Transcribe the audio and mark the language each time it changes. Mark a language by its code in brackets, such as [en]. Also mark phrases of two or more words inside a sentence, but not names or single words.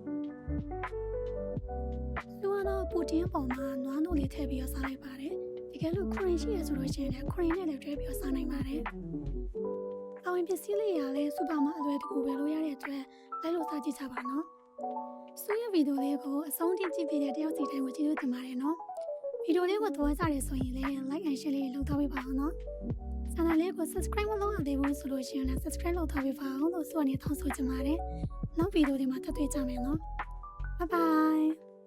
[my] သူကတော့ပူတင်ပေါ်မှာနွားနို့လေးထည့်ပြီးတော့စားလိုက်ပါတယ်တကကယ်လို့ခရင်ရှိရဆိုလို့ရှိရင်လည်းခရင်နဲ့လည်းတွဲပြီးတော့စားနိုင်ပါတယ်။ပါဝင်ပစ္စည်းလေးရ လည်းစူပါမှာအလွယ်တကူပဲလို့ရတဲ့အတွက်လိုက်လို့စားကြည့်ကြပါနော်။ဆွေးရဗီဒီယိုလေးကိုအဆုံးထိကြည့်ပြီးတဲ့တယောက်စီတိုင်းကိုကျေးဇူးတင်ပါတယ်နော်။ဗီဒီယိုလေးကိုသဘောကျတယ်ဆိုရင်လည်း [en] like and share [my] လေးလုပ်ထားပေးပါအောင်နော်။ channel လေးကို subscribe မလုပ်ရသေးဘူးဆိုလို့ရှိရင်လည်း subscribe လုပ်ထားပေးပါအောင်လို့ဆိုအနေနဲ့တောင်းဆိုချင်ပါတယ်။နောက်ဗီဒီယိုတွေမှာထပ်တွေ့ကြမယ်နော်။ [en] Bye bye